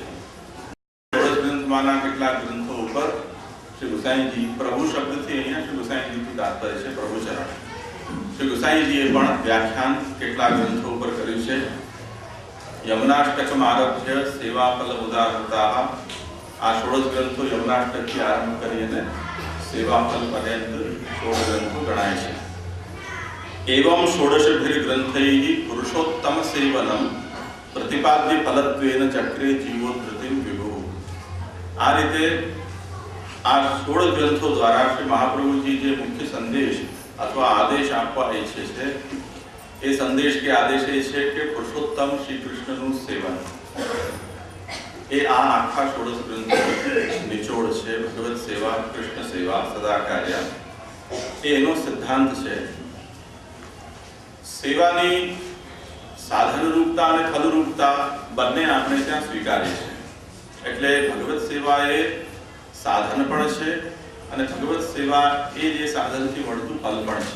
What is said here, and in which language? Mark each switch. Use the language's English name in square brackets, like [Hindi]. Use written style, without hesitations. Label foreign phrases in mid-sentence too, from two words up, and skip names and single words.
[Gujarati] 16 ગ્રંથમાંના કેટલાક ગ્રંથો ઉપર શ્રી ગુસાઈજી પ્રભુ શબ્દથી અહીંયા શ્રી ગુસાઈજીથી તાત્પર્ય છે પ્રભુચરણ। શ્રી ગુસાઈજીએ પણ વ્યાખ્યાન કેટલાક ગ્રંથો ઉપર કર્યું છે। [Sanskrit] યમનાષ્ટકમ આરભ્ય સેવાફલ ઉદાહરતા [Gujarati] આ 16 ગ્રંથો યમનાષ્ટકથી આરંભ કરીને સેવાફલ પર્યંત 16 ગ્રંથો ગણાય છે। [Sanskrit] एवं षोडशभिर ग्रंथैः पुरुषोत्तम सेवनम प्रतिपाद्य फलत्वेन चक्रे जीवोद्धृतिं विभु। [Gujarati] આ રીતે આ 16 ગ્રંથો દ્વારા શ્રી મહાપ્રભુજી જે મુખ્ય સંદેશ અથવા આદેશ આપવા ઇચ્છે છે એ સંદેશ કે આદેશ એ છે કે પુરુષોત્તમ શ્રી કૃષ્ણનું સેવન એ આ આખા 16 ગ્રંથો નિચોડ છે। ભગવત સેવા કૃષ્ણ સેવા સદા કાર્ય એનો સિદ્ધાંત છે। સેવાની સાધન રૂપતા અને ફલ રૂપતા બંને આપણે ત્યાં સ્વીકારે છે। એટલે ભગવત સેવા એ સાધન પણ છે અને ભગવત સેવા એ જે સાધનથી મળતું ફલ પણ છે।